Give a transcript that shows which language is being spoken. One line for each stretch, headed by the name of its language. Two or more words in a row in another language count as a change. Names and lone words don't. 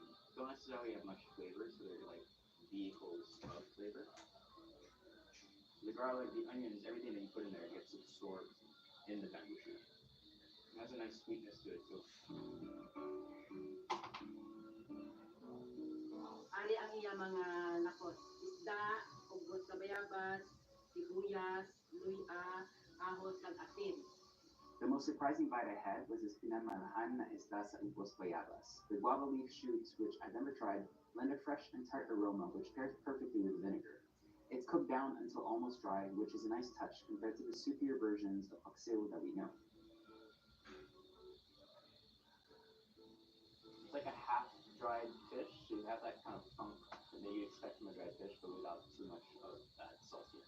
English: Don't necessarily have much flavor, so they're like vehicles of flavor. The garlic, the onions, everything that you put in there gets absorbed in the bamboo shoot. It has a nice sweetness to it too.
Hiligaynon: Ali ang iya mga lakot. Isda, ugot sa bayabas, sibuyas, luya, ahos kag asin.
English: The most surprising bite I had was this
Hiligaynon: pinamalahan na isda sa upos bayabas.
English: The guava leaf shoots, which I've never tried, lend a fresh and tart aroma which pairs perfectly with vinegar. It's cooked down until almost dry, which is a nice touch compared to the soupier versions of paksiw that we know. It's like a half-dried fish, so you have that kind of funk that you expect from a dried fish, but without too much of that saltiness.